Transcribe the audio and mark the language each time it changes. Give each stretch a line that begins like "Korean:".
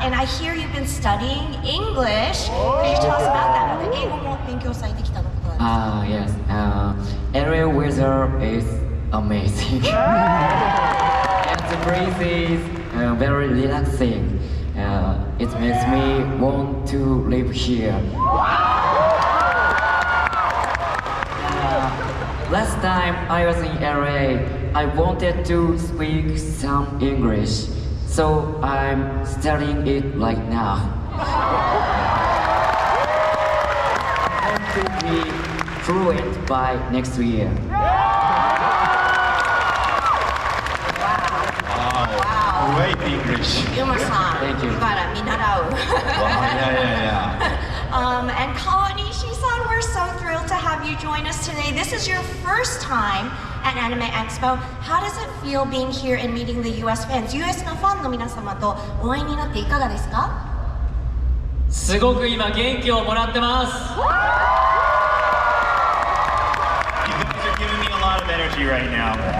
English: And I hear you've been studying English. Could you tell us about that?
Japanese: 英語も勉強されてきたのことなんですか?
English: Yes. Area weather is amazing. The breeze is very relaxing. It makes me want to live here. Last time I was in LA, I wanted to speak some English, so I'm studying it right now. I hope to be fluent by next year. Great English. Yuma-san, Thank you.
Japanese: から見習う.
English: Yeah. And Kawanishi-san, we're so thrilled to have you join us today. This is your first time at Anime Expo. How does it feel being here and meeting the US fans?
Japanese: US のファンの皆様とお会いになっていかがですか? すごく今元気をもらってます。
English: You guys are giving me a lot of energy right now.